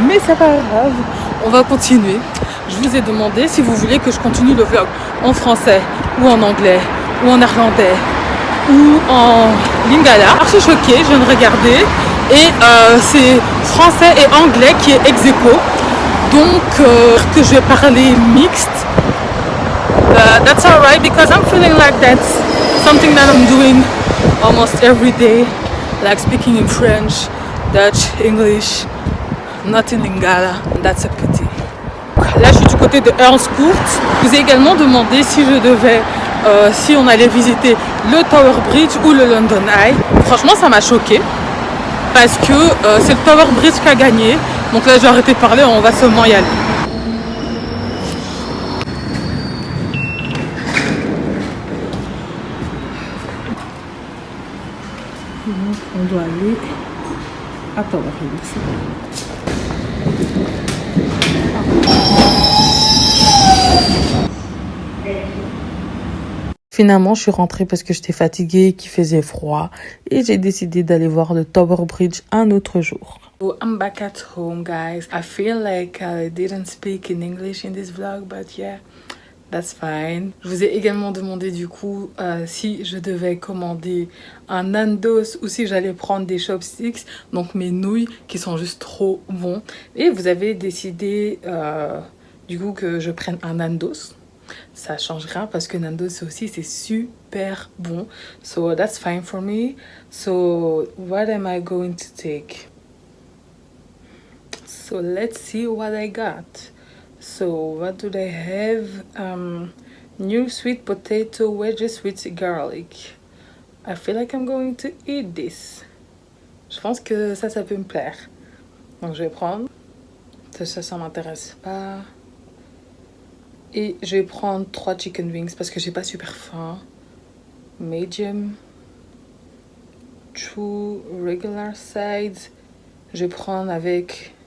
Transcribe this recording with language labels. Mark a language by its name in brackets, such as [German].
[French] Mais c'est pas grave, on va continuer. Je vous ai demandé si vous voulez que je continue le vlog en français ou en anglais ou en néerlandais ou en lingala. Archi choquée, je viens de regarder et c'est français et anglais qui est ex aequo. Donc que je vais parler mixte. [English] That's alright because I'm feeling like that's something that I'm doing almost every day, like speaking in French, Dutch, English, not in lingala. That's a pity. [French] Là, je suis du côté de Earls Court. Je vous ai également demandé si je devais, si on allait visiter le Tower Bridge ou le London Eye. Franchement, ça m'a choqué parce que c'est le Tower Bridge qui a gagné. Donc là, je vais arrêter de parler, on va seulement y aller. Donc, on doit aller à Tower Bridge. Finalement, je suis rentrée parce que j'étais fatiguée, qu'il faisait froid et j'ai décidé d'aller voir le Tower Bridge un autre jour. [English] So I'm back at home, guys. I feel like I didn't speak in English in this vlog, but yeah, that's fine. [French] Je vous ai également demandé du coup si je devais commander un Nandos ou si j'allais prendre des chopsticks, donc mes nouilles qui sont juste trop bons. Et vous avez décidé du coup que je prenne un Nandos. Ça changera parce que Nandos aussi c'est super bon. [English] So that's fine for me. So what am I going to take? So let's see what I got. So what do they have? New sweet potato wedges with garlic. I feel like I'm going to eat this. [French] Je pense que ça peut me plaire. Donc je vais prendre. Ça m'intéresse pas. Et je vais prendre 3 chicken wings parce que j'ai pas super faim. Medium. 2 regular sides. Je vais prendre avec...